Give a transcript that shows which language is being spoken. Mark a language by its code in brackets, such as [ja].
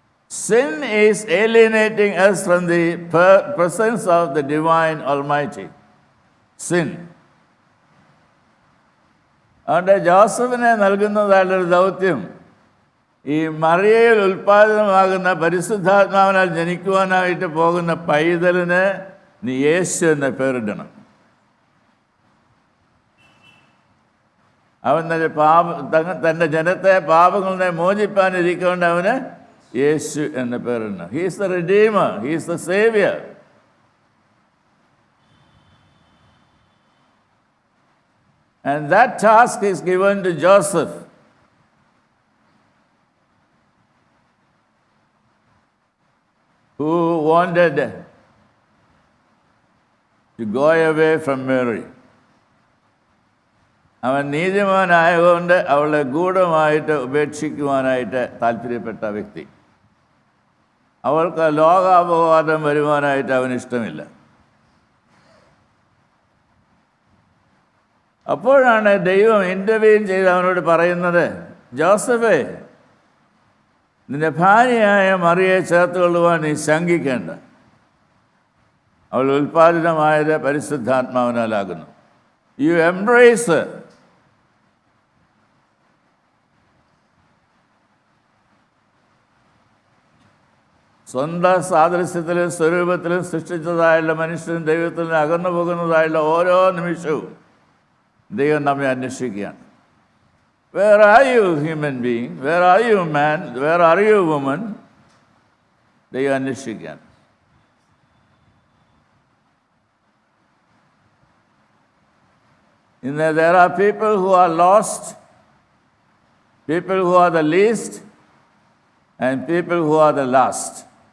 [en] Sin is alienating us from the presence of the divine Almighty. Sin. [ml] അതുകൊണ്ട് ജോസഫിനെ നൽകുന്നതായുള്ളൊരു ദൗത്യം, ഈ മറിയയിൽ ഉൽപ്പാദിതമാകുന്ന പരിശുദ്ധാത്മാവിനാൽ ജനിക്കുവാനായിട്ട് പോകുന്ന പൈതലിന് നീ യേശു എന്ന പേരിടണം. അവൻ തൻ്റെ ജനത്തെ പാപങ്ങളെ മോചിപ്പാനിരിക്കൊണ്ട് അവന് യേശു എന്ന പേരിടണം. [en] He is the redeemer, he is the saviour. And that task is given to Joseph. Who wanted to go away from Mary. [ml] അവൻ നീതിമാനായതുകൊണ്ട് അവളെ ഗൂഢമായിട്ട് ഉപേക്ഷിക്കുവാനായിട്ട് താല്പര്യപ്പെട്ട വ്യക്തി. അവൾക്ക് ലോകാപവാദം വരുവാനായിട്ട് അവനിഷ്ടമില്ല. അപ്പോഴാണ് ദൈവം ഇൻ്റർവ്യൂ ചെയ്ത് അവനോട് പറയുന്നത്, ജോസഫേ, നിന്റെ ഭാര്യയായ മറിയെ ചേർത്തുകൊള്ളുവാൻ നീ ശങ്കിക്കേണ്ട. അവൾ ഉൽപ്പാദിതമായത് പരിശുദ്ധാത്മാവിനാലാകുന്നു. [en] You embrace. [ml] സ്വന്തം സാദൃശ്യത്തിലും സ്വരൂപത്തിലും സൃഷ്ടിച്ചതായുള്ള മനുഷ്യനും ദൈവത്തിൽ നിന്ന് അകന്നു പോകുന്നതായുള്ള ഓരോ നിമിഷവും ദൈവം നമ്മെ അന്വേഷിക്കുകയാണ്. Where are you, human being? Where are you, man? Where are you, woman? ദൈവം അന്വേഷിക്കുകയാണ്. There are people who are lost, people who are the least, and people who are the last.